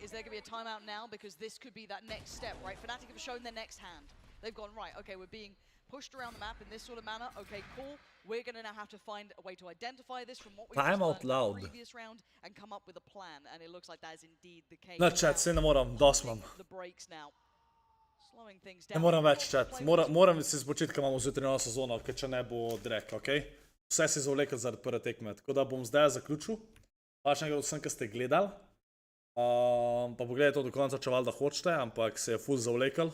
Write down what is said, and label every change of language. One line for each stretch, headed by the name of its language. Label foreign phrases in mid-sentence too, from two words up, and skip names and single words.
English: Is there going to be a timeout now? Because this could be that next step, right? Fnatic have shown their next hand. They've gone, right, okay, we're being pushed around the map in this sort of manner. Okay, cool. We're going to now have to find a way to identify this from what we've learned in the previous round and come up with a plan. And it looks like that is indeed the case.
Slovenian: Ne, chat, se ne moram, dos imam.
English: The breaks now.
Slovenian: Ne moram več, chat. Moram se spočiti, ko imamo zjutraj novo sezono, ker če ne bo drek, okej? Vse si zavlekel zaradi prve tekme. Tako da bom zdaj zaključil. Pač nekaj vsem, ki ste gledali. Pa pogledajte to do konca, če valjda hočete, ampak se je ful zavlekel.